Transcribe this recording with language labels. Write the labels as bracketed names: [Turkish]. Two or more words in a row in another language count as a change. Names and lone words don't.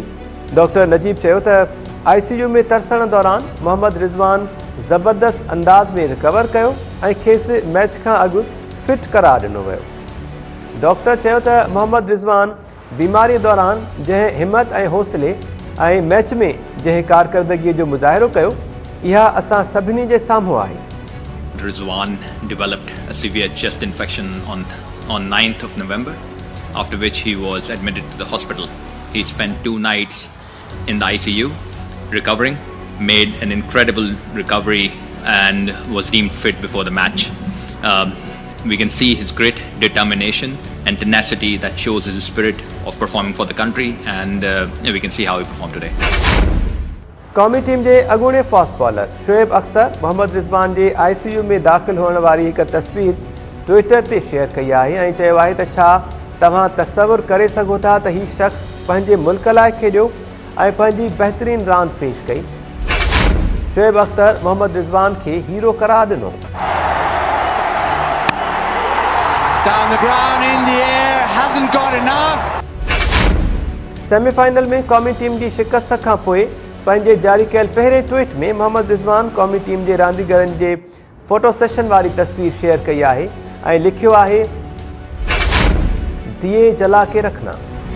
[Sindhi] डॉक्टर नजीब चयो त ICU में तरसण दौरान मोहम्मद रिज़वान ज़बरदस्त अंदाज़ में रिकवर कयो ऐं खेसि मैच खां अॻु फिट करार ॾिनो वियो। डॉक्टर चयो त मोहम्मद रिज़वान बीमारीअ दौरान जंहिं हिमत ऐं हौसले ऐं मैच में जंहिं कारकर्दगीअ जो मुज़ाहिरो कयो, इहा असां सभिनी जे साम्हूं आहे। [English] Rizwan developed a severe chest infection on 9th of November, after which he was admitted to the hospital. He spent 2 nights in the ICU, recovering, made an incredible recovery and was deemed fit before the match. We can see his grit, determination and tenacity that shows his spirit of performing for the country, and we can see how he performed today. [Sindhi] क़ौमी टीम जे अॻूणे फास्ट बॉलर शुएब अख्तर मोहम्मद रिज़वान जे ICU में दाख़िल हुअण वारी हिकु तस्वीर ट्विटर ते शेयर कई आहे ऐं चयो आहे त छा तव्हां तसवुरु करे सघो था त हीउ शख़्स पंहिंजे मुल्क लाइ खेॾियो ऐं पंहिंजी बहितरीन रांदि पेश कई। शुएब अख्तर मोहम्मद रिज़वान खे हीरो करार ॾिनो। [English] Down the ground, in the air, hasn't got enough. [Sindhi] सेमीफाइनल में क़ौमी टीम जी शिकस्त खां पोइ पंहिंजे जारी कयल पहिरें ट्वीट में मोहम्मद रिज़वान क़ौमी टीम जे रांदीगरनि जे फोटो सेशन वारी तस्वीर शेयर कई आहे ऐं लिखियो आहे, [Urdu] دیے جلا کے رکھنا.